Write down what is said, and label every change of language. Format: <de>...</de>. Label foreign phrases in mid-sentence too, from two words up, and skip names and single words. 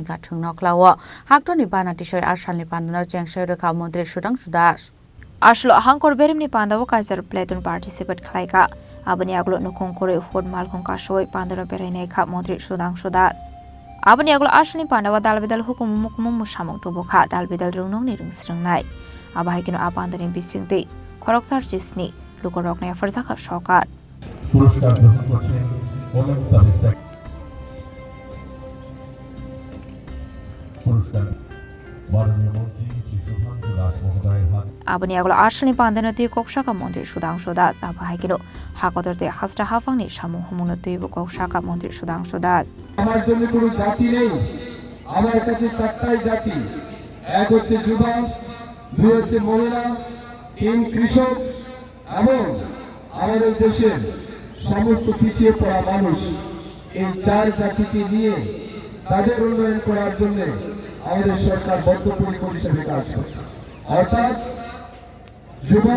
<trk>Gath Thwngnokhlao Hakotor Bana Tisawi Salni Pandano Chengsawi Rwkha Mantri Sudhangshu Aslo Hangkhor berimni Panda Kaiser Platon participate Khlaika Abani aglo Nukhongkhore Hod Malkhong Kasoi Pandano Berainekha Mantri Sudhangshu Abani aglo Salni Panda Dalbidal Hukum Mukmum Musamong Tubokha Dalbidal Rungnongni Rungsringnai Abahikino Apandani Bisingti Philsnichisni Lukuraida Sal</trk> <bn>পুরস্কার গ্রহণ করছেন</bn> <en>women service</en> <bn>পুরস্কার মাননীয় মন্ত্রী শ্রী সুধাংশু দাস মহোদয়ের হাত</bn> <trk>Abani aglo Salni Pandano ti Kokshaka Mantri Sudhangshu Abahikino Hakotor te Hasta Hafangni Samung Humunu ti Kokshaka Mantri Sudhangshu</trk> <bn>আমার জন্য কোনো জাতি নেই আমার কাছে চারটাই জাতি এক হচ্ছে যুবা দুই হচ্ছে মহিলা তিন কৃষক এবং আমাদের দেশের সমস্ত পিছিয়ে পড়া মানুষ এই চার জাতিকে নিয়ে তাদের উন্নয়ন করার জন্য আমাদের সরকার বদ্ধপরিকর হিসেবে কাজ করছে অর্থাৎ যুবক</bn>